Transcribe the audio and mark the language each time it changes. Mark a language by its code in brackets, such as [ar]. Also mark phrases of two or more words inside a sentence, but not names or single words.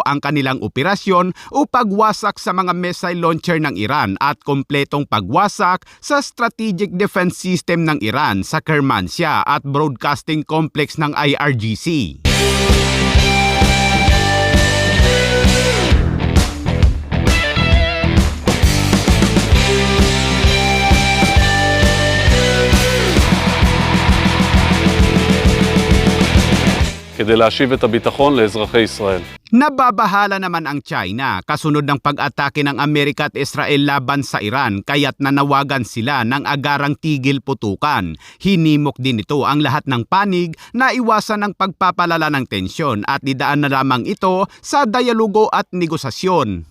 [tl] ang kanilang operasyon o pagwasak sa mga [en] missile launcher [tl] ng Iran at kompletong pagwasak sa [en] strategic defense system [tl] ng Iran sa Kermanshah at [en] broadcasting complex [tl] ng IRGC. [he] כדי להשיב את הביטחון לאזרחי ישראל. [tl] Nababahala naman ang China kasunod ng pag-atake ng Amerika at Israel laban sa Iran kaya't nanawagan sila ng agarang tigil putukan. Hinimok din ito ang lahat ng panig na iwasan ang pagpapalala ng tensyon at idaan na lamang ito sa dialogo at negosasyon.